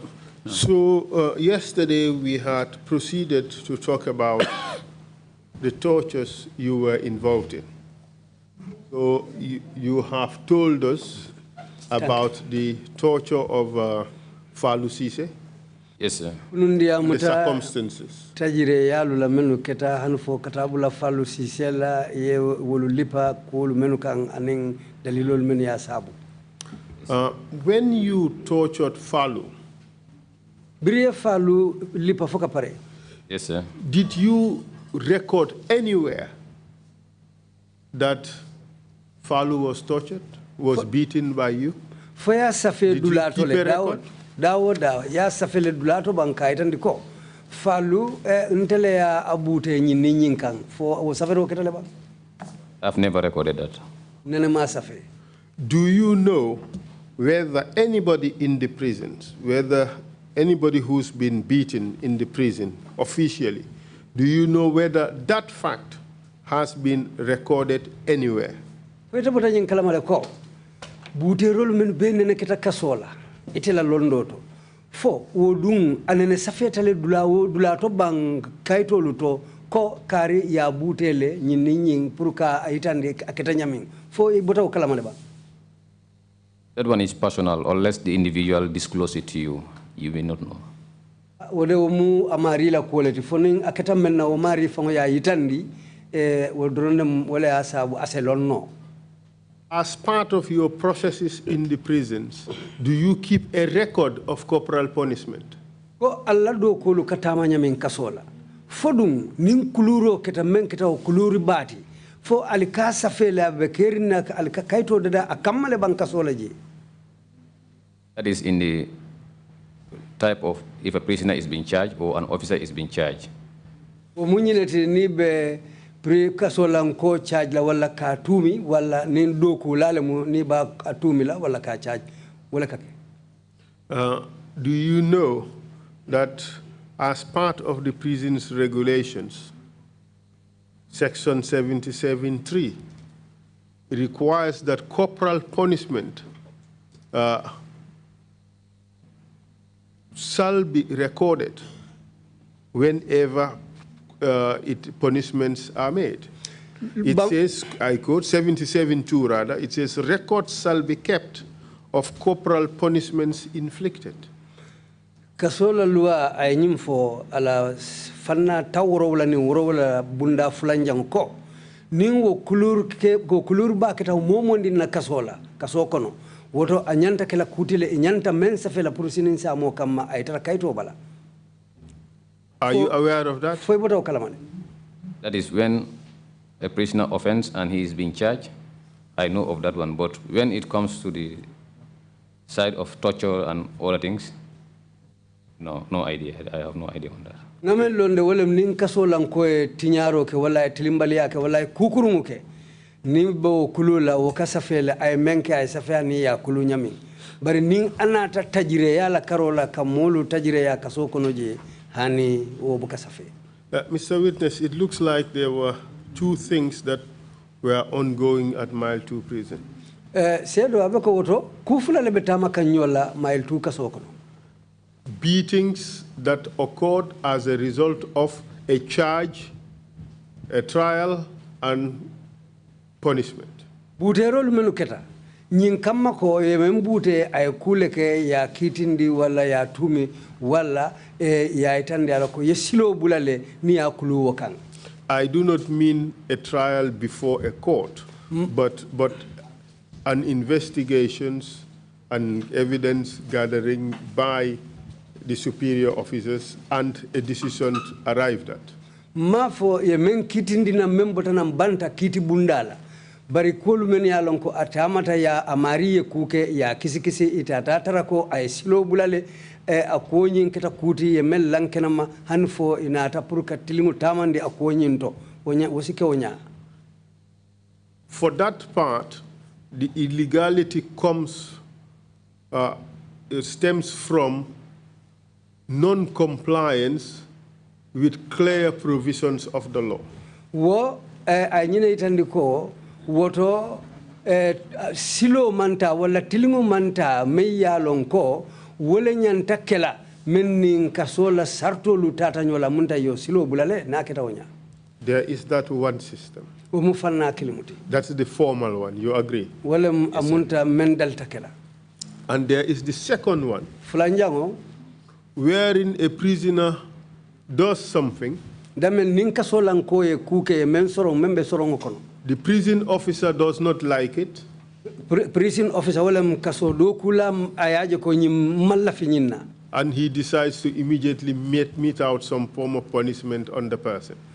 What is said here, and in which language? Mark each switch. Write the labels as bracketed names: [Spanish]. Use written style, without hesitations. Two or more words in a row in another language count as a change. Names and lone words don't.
[English] So yesterday we had proceeded to talk about the tortures you were involved in. So you have told us about the torture of Fallou Ceesay. Yes, sir. The circumstances. [Mandingo] Tajire yalu la menu keta hanfo katabula Fallou Ceesay la ye wolu lipa ko menu kan aning dalilol men ya sabu. [English] When you tortured Fallou, [Mandingo] Briye Fallou lipa foka pare. [English] Yes, sir. Did you record anywhere that Fallou was tortured, was beaten by you? [Mandingo] Foya safe [English] Did you [Mandingo] dulato [English] keep [Mandingo] le [English] a record? [Mandingo] dawo ya safe le dulato banka itandiko. Falu ntele ya abute nyini nyinkang fo o safero ketale ba. [English] I've never recorded that. [Mandingo] Nene ma safe. [English] Do you know whether anybody in the prisons, whether anybody who's been beaten in the prison officially, do you know whether that fact has been recorded anywhere? [Mandingo] Weta bota nyin kala male ko. Bute rol men be nene kita kasola. Itela londoto. Fo wodung anene safetale dulato bang kaito luto ko kari ya butele nyini nyin puruka aitande aketa nyamin. Fo bota o kala male ba. [English] That one is personal. Unless the individual disclose it to you, you may not know. [Mandingo] Wode mu amari la quality fonin aketa menna o mari fango ya yitandi wodronde wala asabu aselonno. [English] As part of your processes in the prisons, do you keep a record of corporal punishment? [Mandingo] Ko alla do ko lu katama nyamen kasola. Fodum nin kuluro keta men keta o kuluri bati. Fo alika safela be kerina alika kaito dada akamale ban kasola je. [English] That is in the type of if a prisoner is being charged or an officer is being charged. [Mandingo] O munyilete ni be pre kasola ko charge la wala ka tumi wala nin do ko lale mu ni ba atumi la wala ka charge wala kake. [English] Do you know that as part of the prison's regulations, Section 77(3) requires that corporal punishment shall be recorded whenever punishments are made. It says, I quote, 77(2) rather, it says, records shall be kept of corporal punishments inflicted. [Mandingo] Kasola lua ay nyimfo ala fanna tawro wala ni woro wala bunda fulanjang ko ningo kulur ba keta momondi na kasola kasokono woto anyanta kala kutile nyanta men safela purusinin sa mo kamma ay tara kaito bala. [English] Are you aware of that? [Mandingo] Foi boto kalamane. [English] That is when a prisoner offends and he is being charged. I know of that one, but when it comes to the side of torture and other things, no idea. I have no idea on that. [Mandingo] Ngamel londe wala nin kasola ko tinyaro ke wala tilimbaliya ke wala kukurungu ke ni bo kulula o kasafela ay menke ay safani ya kulu nyami bari nin anata tajire ya la karola kamulu tajire ya kasokono je hani o bukasafe. [English] Mr. Witness, it looks like there were two things that were ongoing at Mile 2 prison. [Mandingo] Sedo abeko woto kufula lebetama kanyola Mile 2 kasokono. [English] Beatings that occurred as a result of a charge, a trial, and punishment. [Mandingo] Buterol menuketa nyin kamma ko ye membute ay kuleke ya kitindi wala ya tumi wala ya itande ala ko yesilo bulale ni ya kulu wakan. [English] I do not mean a trial before a court, but an investigations and evidence gathering by the superior officers and a decision arrived at. [Mandingo] Mafo ye men kitindi na membota na mbanta kiti bundala. Bari kolu men ya lonko atamata ya amariye kuke ya kisikisi itatatara ko ay silo bulale akonyin kita kuti ye mel lankena ma hanfo inata purka tilingu tamandi akonyin to wosike wonya. [English] For that part, the illegality stems from non-compliance with clear provisions of the law. [Mandingo] Wo anyine itandiko woto silo manta wala tilingu manta meya lonko wala nyanta kela mennin kasola sarto lutata nyola munta yo silo bulale na keta wonya. [English] There is that one system. That's the formal one, you agree? [Mandingo] Wala amunta mendal takela. [English] And there is the second one, [Mandingo] fulanjango [English] wherein a prisoner does something, the prison officer does not like it, prison officer and he decides to immediately mete out some form of punishment on the person.